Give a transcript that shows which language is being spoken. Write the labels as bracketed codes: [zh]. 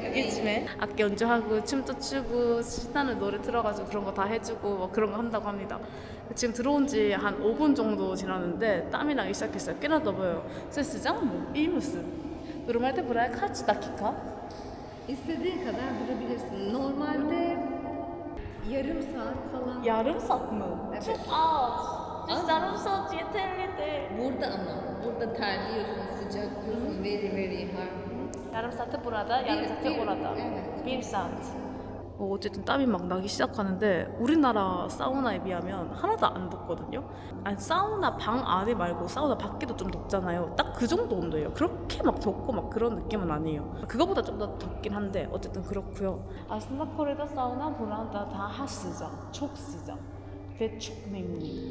[ko] 요즘에 악기 연주하고 춤도 추고 신나는 노래 틀어가지고 그런 거 다 해주고 뭐 그런 거 한다고 합니다. 지금 들어온 지 한 5분 정도 지났는데 땀이 나기 시작했어요. 꽤나 더워요. 세스장 뭐 이무스. [tr] Normalde buraya kaç dakika? İstediğin kadar durabilirsin. Normalde yarım saat falan. Yarım saat mı? Evet. Çok az. Biz yarım saat yeterli de. Burada ama. Burada terliyorsun, sıcaklıyorsun. [en] Very hard. [tr] yarım saatı burada, yarım saatı orada. Evet. 1 saat. [ko] 어쨌든 땀이 막 나기 시작하는데 우리나라 사우나에 비하면 하나도 안 덥거든요. 아니 사우나 방 안에 말고 사우나 밖에도 좀 덥잖아요. 딱 그 정도 온도예요. 그렇게 막 덥고 막 그런 느낌은 아니에요. 그거보다 좀 더 덥긴 한데 어쨌든 그렇고요. [tr] Aslında Kore'de sauna burada daha sıcak, çok sıcak ve çok nemli.